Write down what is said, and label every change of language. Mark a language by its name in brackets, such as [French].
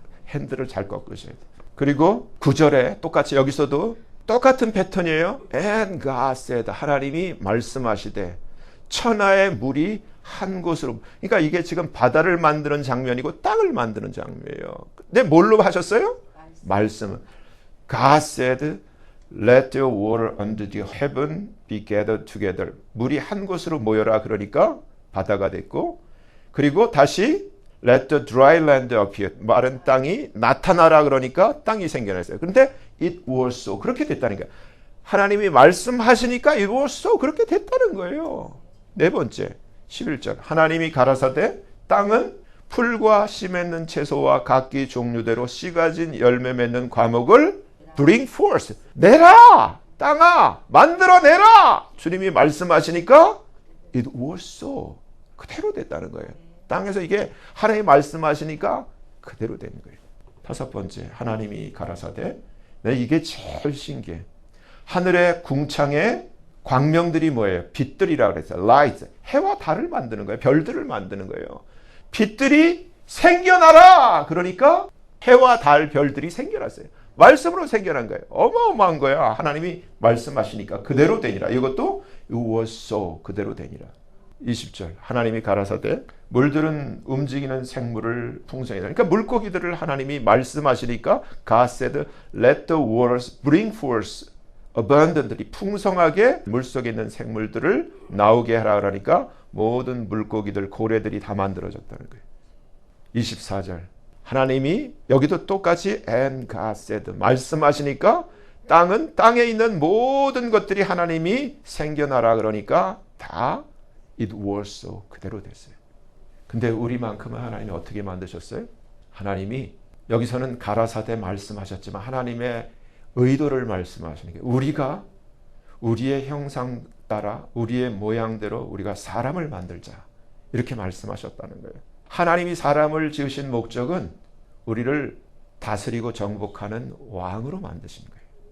[Korean] 핸들을 잘 꺾으셔야 돼. 그리고 9절에 똑같이 여기서도 똑같은 패턴이에요. [English] And God said [Korean] 하나님이 말씀하시되 천하의 물이 한 곳으로. 그러니까 이게 지금 바다를 만드는 장면이고 땅을 만드는 장면이에요. 근데 뭘로 하셨어요? 말씀은. [English] God said let the water under the heaven be gathered together. [Korean] 물이 한 곳으로 모여라. 그러니까 바다가 됐고 그리고 다시 [English] let the dry land appear. [Korean] 마른 땅이 나타나라. 그러니까 땅이 생겨났어요. 그런데 [English] it was so. [Korean] 그렇게 됐다니까. 하나님이 말씀하시니까 [English] it was so. [Korean] 그렇게 됐다는 거예요. 네 번째 11절 하나님이 가라사대 땅은 풀과 씨 맺는 채소와 각기 종류대로 씨 가진 열매 맺는 과목을 [English] bring forth. [Korean] 내라. 땅아 만들어내라. 주님이 말씀하시니까 [English] it was so. [Korean] 그대로 됐다는 거예요. 땅에서 이게 하나님이 말씀하시니까 그대로 되는 거예요. 다섯 번째 하나님이 가라사대 이게 제일 신기해. 하늘의 궁창에 광명들이 뭐예요? 빛들이라고 그랬어요. light. 해와 달을 만드는 거예요. 별들을 만드는 거예요. 빛들이 생겨나라. 그러니까 해와 달 별들이 생겨났어요. 말씀으로 생겨난 거예요. 어마어마한 거야. 하나님이 말씀하시니까 그대로 되니라. 이것도 [English] it was so. [Korean] 그대로 되니라. 20절 하나님이 가라사대 물들은 움직이는 생물을 풍성히. 그러니까 물고기들을 하나님이 말씀하시니까 [English] God said let the waters bring forth abundantly. [Korean] 풍성하게 물속에 있는 생물들을 나오게 하라. 그러니까 모든 물고기들 고래들이 다 만들어졌다는 거예요. 24절 하나님이 여기도 똑같이 [English] and God said [Korean] 말씀하시니까 땅은 땅에 있는 모든 것들이 하나님이 생겨나라. 그러니까 다 [English] it was so. [Korean] 그대로 됐어요. 근데 우리만큼은 하나님이 어떻게 만드셨어요? 하나님이 여기서는 가라사대 말씀하셨지만 하나님의 의도를 말씀하시는 게 우리가 우리의 형상 따라 우리의 모양대로 우리가 사람을 만들자. 이렇게 말씀하셨다는 거예요. 하나님이 사람을 지으신 목적은 우리를 다스리고 정복하는 왕으로 만드신 거예요.